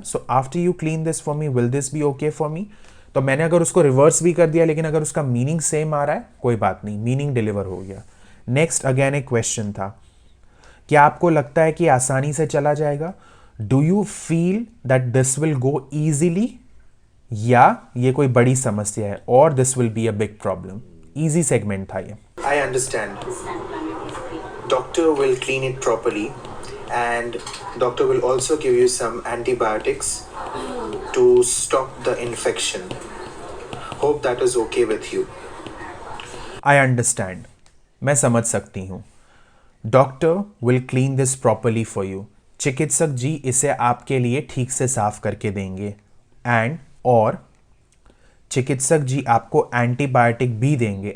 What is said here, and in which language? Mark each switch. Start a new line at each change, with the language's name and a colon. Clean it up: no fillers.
English: so after you clean this for me
Hindi: will this B okay for मी। तो मैंने अगर उसको reverse भी कर दिया, लेकिन अगर उसका मीनिंग सेम आ रहा है कोई बात नहीं, मीनिंग डिलीवर हो गया। नेक्स्ट अगेन एक क्वेश्चन था, क्या आपको लगता है कि आसानी से चला जाएगा?
English: do you feel that this will go easily,
Hindi: या ये कोई बड़ी समस्या है और
English: This will be a big problem?
Hindi: Easy segment था ये।
English: I understand. Doctor will clean it properly and doctor will also give you some antibiotics to stop the infection. Hope that is okay with you. I understand,
Hindi: मैं समझ सकती हूँ।
English: doctor will clean this properly for you,
Hindi: चिकित्सक जी इसे आपके लिए ठीक से साफ करके देंगे। एंड और चिकित्सक जी आपको एंटीबायोटिक भी देंगे।